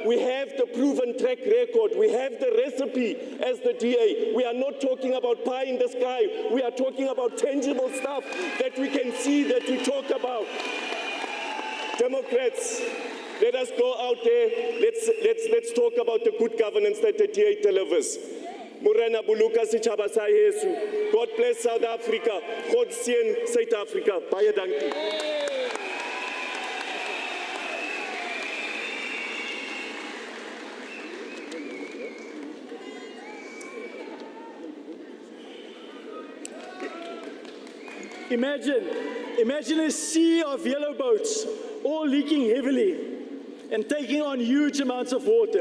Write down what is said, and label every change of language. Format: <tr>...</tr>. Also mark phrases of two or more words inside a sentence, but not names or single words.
<en>We have the proven track record. We have the recipe as the DA. We are not talking about pie in the sky. We are talking about tangible stuff that we can see, that we talk about. Democrats, let us go out there. Let's talk about the good governance that the DA delivers.</en> <st>Morena Buluka Sitjhaba sa heso.</st> <en>God bless South Africa.</en> <af>God seën South Africa. Baie dankie.</af> <en>Imagine a sea of yellow boats, all leaking heavily and taking on huge amounts of water.</en>